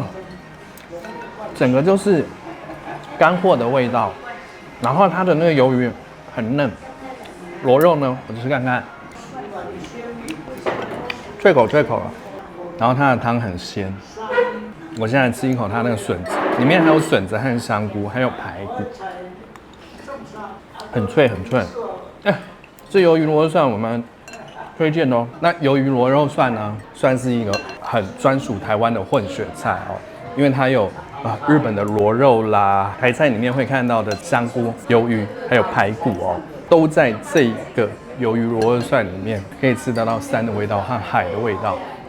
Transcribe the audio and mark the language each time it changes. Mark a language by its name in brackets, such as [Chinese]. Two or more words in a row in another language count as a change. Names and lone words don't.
[Chinese] 整個就是乾貨的味道，然後它的那個魷魚很嫩，螺肉呢，我吃看看，脆口了，然後它的湯很鮮。我現在吃一口它那個筍子，裡面還有筍子和香菇，還有排骨。很脆。這魷魚螺肉蒜我們推薦哦。那魷魚螺肉蒜呢，算是一個很專屬台灣的混血菜哦，因為它有日本的螺肉啦，台菜裡面會看到的香菇、魷魚還有排骨哦，都在這個魷魚螺肉蒜裡面可以吃得到山的味道和海的味道啊。